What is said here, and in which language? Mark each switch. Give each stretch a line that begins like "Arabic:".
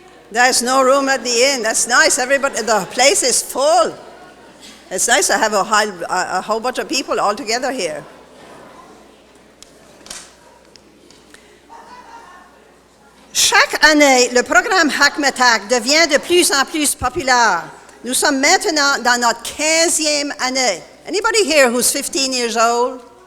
English: There's no room at the inn. That's nice. Everybody, the place is full. It's nice to have a whole bunch of people all together here.
French: Chaque année, le programme Hackmatack devient de plus en plus populaire. Nous sommes maintenant dans notre 15e année.
English: Anybody here who's 15 years old?